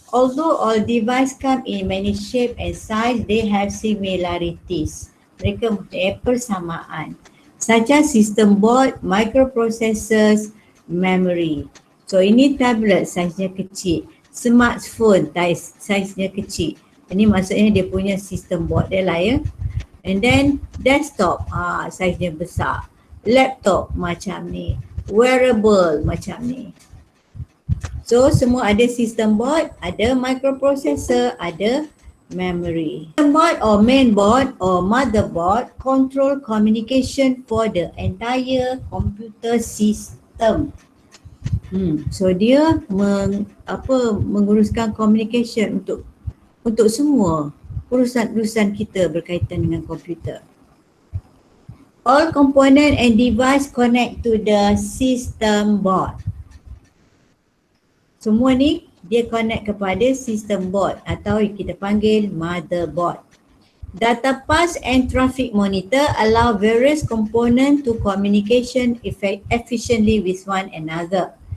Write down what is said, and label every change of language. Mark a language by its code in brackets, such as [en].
[en] Although all device come in many shape and size, they have similarities. [ms] Mereka mempunyai persamaan. [en] Such as system board, microprocessors, memory. [ms] So ini tablet saiznya kecil. Smartphone saiznya kecil. Ini maksudnya dia punya system board dia lah ya. And then desktop saiznya besar. Laptop macam ni. Wearable macam ni. So semua ada system board, ada microprocessor, ada memory. [en] System board or main board or motherboard control communication for the entire computer system. [ms] So dia menguruskan communication untuk semua urusan-urusan kita berkaitan dengan komputer. [en] All component and device connect to the system board. [ms] Semua ni dia connect kepada system board atau kita panggil motherboard. [en] Data pass and traffic monitor allow various component to communication efficiently with one another.